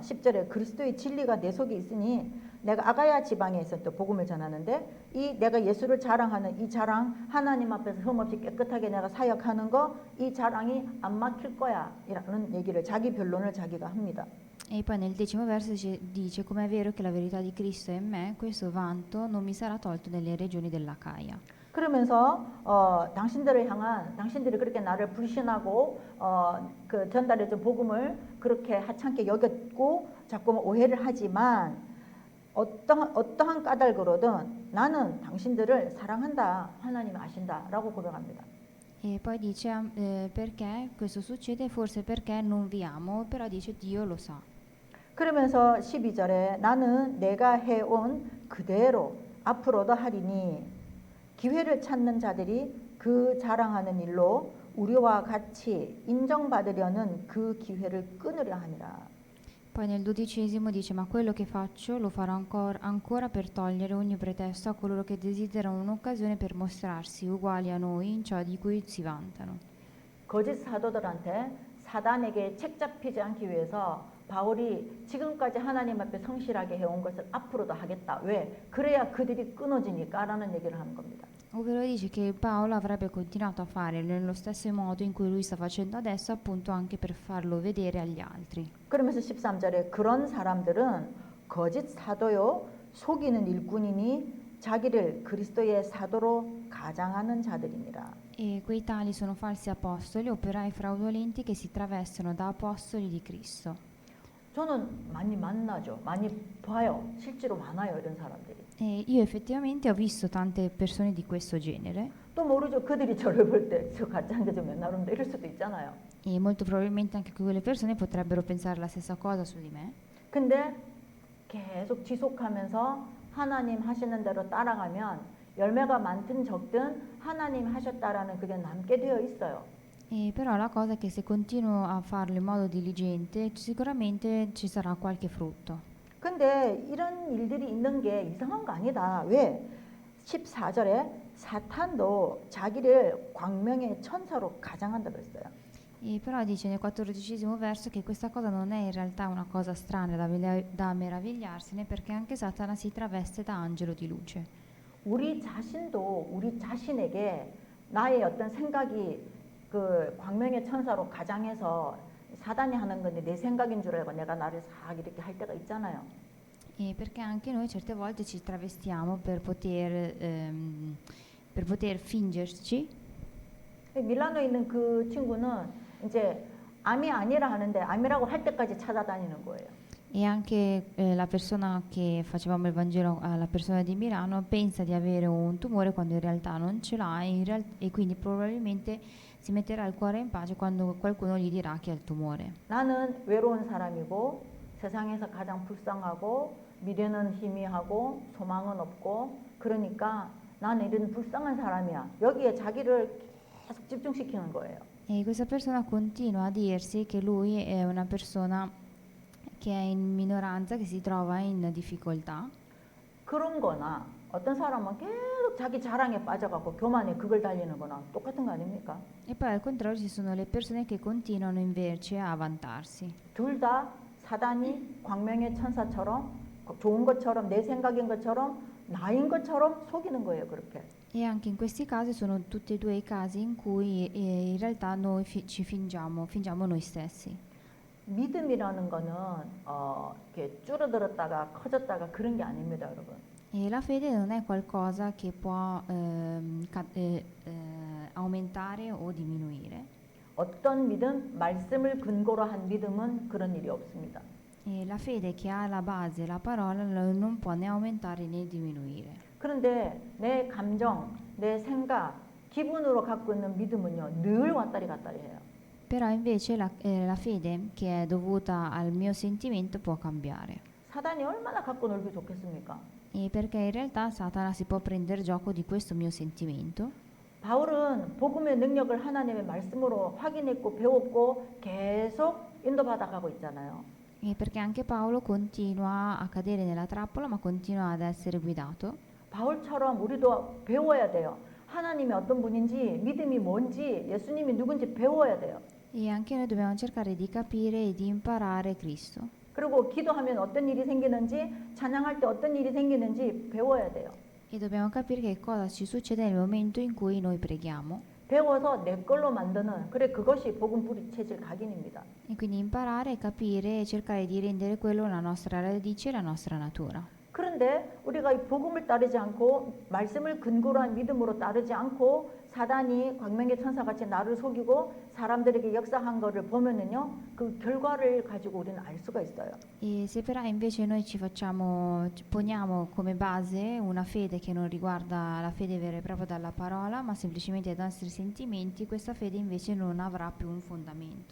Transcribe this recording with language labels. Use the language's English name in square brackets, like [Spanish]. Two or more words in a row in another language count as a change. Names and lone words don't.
[Korean] 10절에 그리스도의 진리가 내 속에 있으니 내가 아가야 지방에 있어 또 복음을 전하는데 이 내가 예수를 자랑하는 이 자랑 하나님 앞에서 흠없이 깨끗하게 내가 사역하는 거 이 자랑이 안 막힐 거야 이라는 얘기를 자기 변론을 자기가 합니다. [Italian] E poi nel 10° verso dice come è vero che la verità di Cristo è in me, questo vanto non mi sarà tolto nelle regioni dell'Acaia. [Korean] 그러면서 당신들을 향한 당신들이 그렇게 나를 불신하고 그 전달해준 복음을 그렇게 하찮게 여겼고 자꾸 오해를 하지만 어떠한 까닭으로든 나는 당신들을 사랑한다. 하나님 아신다라고 고백합니다. [Italian] E poi dice perché questo succede? Forse perché non vi amo, però dice Dio lo sa. [Korean] 그러면서 12절에 나는 내가 해온 그대로 앞으로도 하리니 기회를 찾는 자들이 그 자랑하는 일로 우리와 같이 인정받으려는 그 기회를 끊으려 하니라. [Italian] Poi nel 12° dice ma quello che faccio lo farò ancora per togliere ogni pretesto a coloro che desiderano un'occasione per mostrarsi uguali a noi in ciò di cui si vantano. [Korean] 거짓 사도들한테 사단에게 책 잡히지 않기 위해서 바울이 지금까지 하나님 앞에 성실하게 해온 것을 앞으로도 하겠다. 왜? 그래야 그들이 끊어지니까 라는 얘기를 하는 겁니다. [Italian] Ovvero dice che Paolo avrebbe continuato a fare nello stesso modo in cui lui sta facendo adesso, appunto anche per farlo vedere agli altri. [Korean] 그러면서 13절에 그런 사람들은 거짓 사도요 속이는 일꾼이니 자기를 그리스도의 사도로 가장하는 자들이니라. [Italian] E quei tali sono falsi apostoli, operai fraudolenti che si travestono da apostoli di Cristo. [Korean] 저는 많이 만나죠. 많이 봐요. 실제로 많아요. 이런 사람들이. [Italian] E io effettivamente ho visto tante persone di questo genere [Korean] 또 모르죠. 그들이 저를 볼 때 저 가짜인 게 좀 맨날 온다 이럴 수도 있잖아요. [Italian] e molto probabilmente anche quelle persone potrebbero pensare la stessa cosa su di me. [Korean] 근데 계속 지속하면서 하나님 하시는 대로 따라가면 열매가 많든 적든 하나님 하셨다라는 그게 남게 되어 있어요. [Italian] E però la cosa è che se continuo a farlo in modo diligente, sicuramente ci sarà qualche frutto. [Korean] 근데 이런 일들이 있는 게 이상한 거 아니다. 왜? 14절에 사탄도 자기를 광명의 천사로 가장한다 그랬어요. [Italian] E però dice nel 14° verso che questa cosa non è in realtà una cosa strana da meravigliarsene, perché anche Satana si traveste da angelo di luce. [Korean] 우리 자신도 우리 자신에게 나의 어떤 생각이 그 광명의 천사로 가장해서 사단이 하는 건데 내 생각인 줄 알고 내가 나를 싹 이렇게 할 때가 있잖아요. [Italian] E perché anche noi certe volte ci travestiamo per poter fingerci. [Korean] 밀라노에 있는 그 친구는 이제 암이 아니라 하는데 암이라고 할 때까지 찾아다니는 거예요. [Italian] E anche la persona che facevamo il Vangelo alla persona di Milano pensa di avere un tumore quando in realtà non ce l'ha e quindi probabilmente si metterà il cuore in pace quando qualcuno gli dirà che ha il tumore. [Korean] 나는 외로운 사람이고 세상에서 가장 불쌍하고 미래는 희미하고 소망은 없고 그러니까 나는 이런 불쌍한 사람이야. 여기에 자기를 계속 집중시키는 거예요. [Italian] E questa persona continua a dirsi che lui è una persona che è in minoranza, che si trova in difficoltà. [Korean] 그런 거나 어떤 사람은 계속 자기 자랑에 빠져갖고 교만에 그걸 달리는 거나 똑같은 거 아닙니까? [Italian] E poi al contrario ci sono le persone che continuano invece a vantarsi. [Korean] 둘 다 사단이 광명의 천사처럼 좋은 것처럼 내 생각인 것처럼 나인 것처럼 속이는 거예요. 그렇게. [Italian] E anche in questi casi sono tutti e due i casi in cui in realtà noi ci fingiamo noi stessi. [Korean] 믿음이라는 거는 이렇게 줄어들었다가 커졌다가 그런 게 아닙니다, 여러분. [Italian] E la fede non è qualcosa che può aumentare o diminuire. [Korean] 어떤 믿음, 말씀을 근거로 한 믿음은 그런 일이 없습니다. [Italian] E la fede che ha la base, la parola, non può né aumentare né diminuire. [Korean] 그런데 내 감정, 내 생각, 기분으로 갖고 있는 믿음은요, 늘 왔다리 갔다리 해요. [Italian] Però invece la fede che è dovuta al mio sentimento può cambiare. [Korean] 사단이 얼마나 갖고 놀기 좋겠습니까? [Italian] E perché in realtà Satana si può prendere gioco di questo mio sentimento. [Korean] 바울은 복음의 능력을 하나님의 말씀으로 확인했고 배웠고 계속 인도받아 가고 있잖아요. [Italian] E perché anche Paolo continua a cadere nella trappola, ma continua ad essere guidato. [Korean] 바울처럼 우리도 배워야 돼요. 하나님이 어떤 분인지, 믿음이 뭔지, 예수님이 누군지 배워야 돼요. [Italian] E anche noi dobbiamo cercare di capire e di imparare Cristo. [Korean] 그리고 기도하면 어떤 일이 생기는지, 찬양할 때 어떤 일이 생기는지 배워야 돼요. [Italian] E dobbiamo capire che cosa ci succede nel momento in cui noi preghiamo. [Korean] 배워서 내 걸로 만드는, 그래 그것이 복음 뿌리 체질 각인입니다. [Italian] E quindi imparare, capire e cercare di rendere quello la nostra radice e la nostra natura. [Korean] 그런데 우리가 이 복음을 따르지 않고 말씀을 근거로 한 믿음으로 따르지 않고 사단이 광명의 천사같이 나를 속이고 사람들에게 역사한 거를 보면은요, 그 결과를 가지고 우리는 알 수가 있어요. [Italian] E se però invece noi ci poniamo come base una fede che non riguarda la fede vera e propria dalla parola, ma semplicemente dai nostri sentimenti, questa fede invece non avrà più un fondamento.